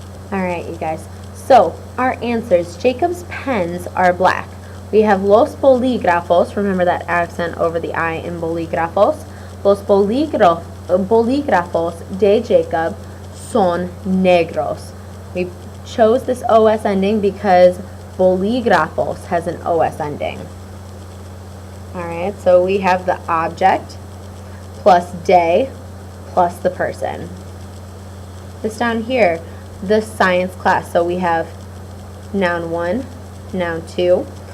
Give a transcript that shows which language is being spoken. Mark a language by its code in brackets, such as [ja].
[en] All right, you guys. So our answers, Jacob's pens are black. We have los bolígrafos, remember that accent over the I in bolígrafos. [es] Los bolígrafos de Jacob son negros. [en] We chose this OS ending because bolígrafos has an OS ending. Alright, so we have the object plus de plus the person. This down here, the science class. So we have noun 1, noun 2.